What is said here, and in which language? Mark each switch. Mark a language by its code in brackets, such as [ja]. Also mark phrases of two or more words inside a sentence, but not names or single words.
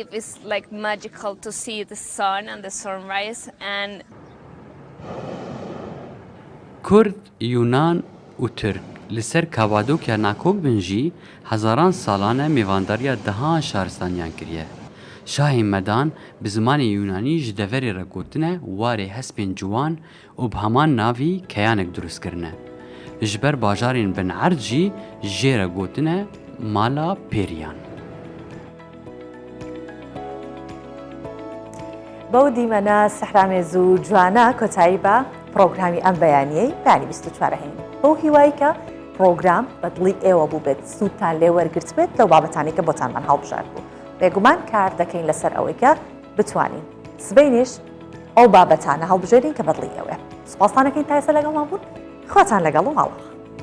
[ku] Kurd, Yunan û Türk li ser kavadokya nakok bin jî hezaran salan e mêvandariya dehan şaristaniyan kiriye. Şahê Medan bi zimanê Yunanî ji deverê re gotine warê hespên ciwan û bi heman navî keyanek durustkirine. Ji ber bajarên Binerd jî jê re gotine mala Pêriyan. [ckb] بەو دیمەنە سەحرامێز و جوانە کۆتایی بە پرۆگرامی ئەم بەیانیەی بەیانی 24 هەین بەو هیوایی کە پرۆگرام بەدڵی ئێوە بوو بێت سوودتان لێ وەرگرت بێت لەو بابەتانی کە بۆتانمان هەڵبژار بوو بێگومان کار دەکەین لەسەر ئەوەی کە بتوانین سبەینیش ئەو بابەتانە هەڵبژێرین کە بەدڵی ئێوە سوپاسانەکەین تا ئێستا لەگەڵمان بوون خواتان لەگەڵ و هەڵە